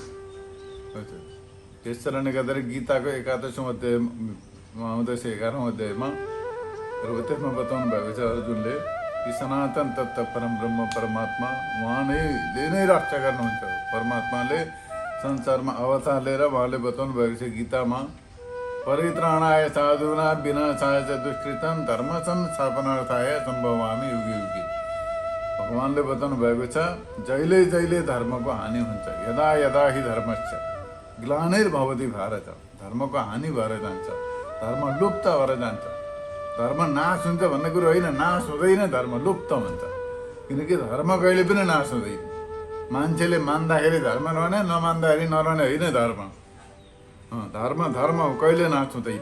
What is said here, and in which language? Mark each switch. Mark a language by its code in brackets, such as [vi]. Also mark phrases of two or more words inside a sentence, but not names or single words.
[ne] त्यस कारणले गर्दाखेरि गीताको 11औं अध्यायमा आउँदैछ 11औं अध्यायमा र त्यसमा बताउनु भएको छ अर्जुनले कि सनातन तत्त्व परम ब्रह्म परमात्मा उहाँले नै रक्षा गर्नुहुन्छ। परमात्माले संसारमा अवतार लिएर उहाँले बताउनु भएको छ गीतामा [sa] परित्राणाय साधुना विनाशाय च दुष्कृतम धर्म संस्थापनार्थाय सम्भवामि युगे युगे। [ne] भगवान्ले बताउनु भएको छ जहिले जहिले धर्मको हानि हुन्छ। [sa] यदा यदा हि धर्मस्य ग्लानिर्भवति भारत। [ne] धर्मको हानि भएर जान्छ। धर्म लुप्त भएर जान्छ। धर्म नाश हुन्छ भन्ने कुरो होइन। नाश हुँदैन, धर्म लुप्त हुन्छ। किनकि धर्म कहिले पनि नाश हुँदैन। मान्छेले मान्दाखेरि धर्म रहने, नमान्दाखेरि नरहने होइन धर्म। धर्म कहिले नाश हुँदैन।